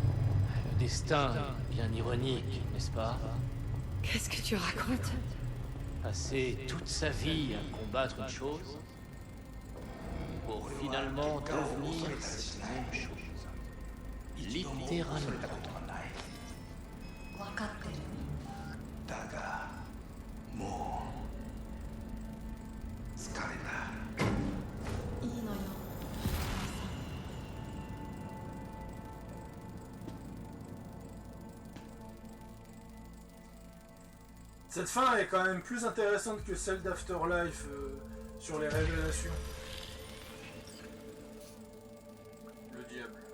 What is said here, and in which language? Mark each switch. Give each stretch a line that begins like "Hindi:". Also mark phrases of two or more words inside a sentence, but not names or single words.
French: Le destin, bien ironique, n'est-ce pas? Qu'est-ce que tu racontes? Passer toute sa vie à combattre une chose pour finalement devenir la même chose. Littéralement.
Japanese: 分かってる。だがもう疲れた。いいのよ。
French: Cette fin est quand même plus intéressante que celle d'Afterlife sur les révélations. Le diable.